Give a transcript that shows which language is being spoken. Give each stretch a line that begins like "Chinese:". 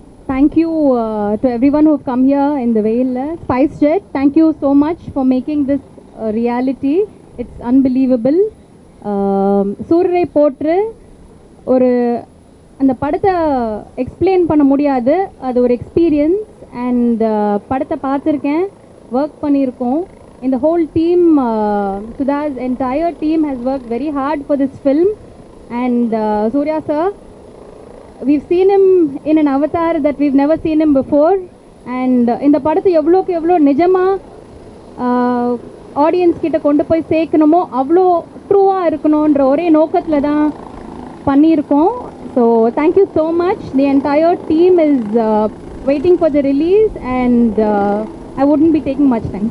English: Thank you to everyone who have come here in the Veil. Spice Jet, thank you so much for making this a reality. It's unbelievable.
Tamil: சூரரை போற்று ஒரு அந்த படத்தை explain பண்ண முடியாது. அது ஒரு experience. And படத்தை பார்த்துருக்கேன், ஒர்க் பண்ணியிருக்கோம்.
English: இந்த whole team, Sudha's entire team has worked very hard for this film. And Surya sir, we've seen him in an avatar that we've never seen him before.
Tamil: And இந்த படத்தை எவ்வளோக்கு எவ்வளோ நிஜமாக audience கிட்ட கொண்டு போய் சேர்க்கணுமோ அவ்வளோ ட்ரூவாக இருக்கணுன்ற ஒரே நோக்கத்தில் தான் பண்ணியிருக்கோம்.
English: So thank you so much. The entire team is waiting for the release and I wouldn't be taking much time.